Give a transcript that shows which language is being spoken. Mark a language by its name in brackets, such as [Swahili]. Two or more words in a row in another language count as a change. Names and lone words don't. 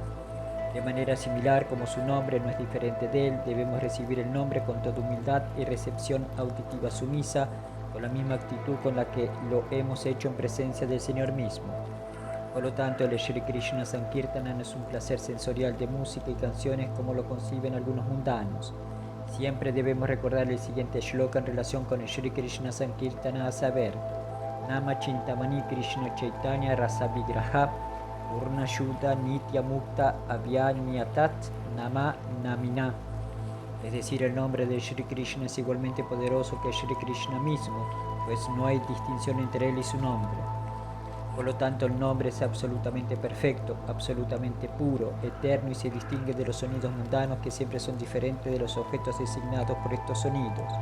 [Spanish] De manera similar, como su nombre no es diferente de él, debemos recibir el nombre con toda humildad y recepción auditiva sumisa, con la misma actitud con la que lo hemos hecho en presencia del Señor mismo. Por lo tanto, el Shri Krishna Sankirtana no es un placer sensorial de música y canciones como lo conciben algunos mundanos. Siempre debemos recordar el siguiente shloka en relación con el Shri Krishna Sankirtana, a saber: [Sanskrit] नाम चिन्तामणिः कृष्णः चैतन्य रस विग्रहः पूर्णः शुद्धः नित्य मुक्तः अभिन्नत्वात् नाम नामिनोः. [Spanish] Es decir, el nombre de Shri Krishna es igualmente poderoso que Shri Krishna mismo, pues no hay distinción entre él y su nombre. Por lo tanto, el nombre es absolutamente perfecto, absolutamente puro, eterno y se distingue de los sonidos mundanos que siempre son diferentes de los objetos designados por estos sonidos.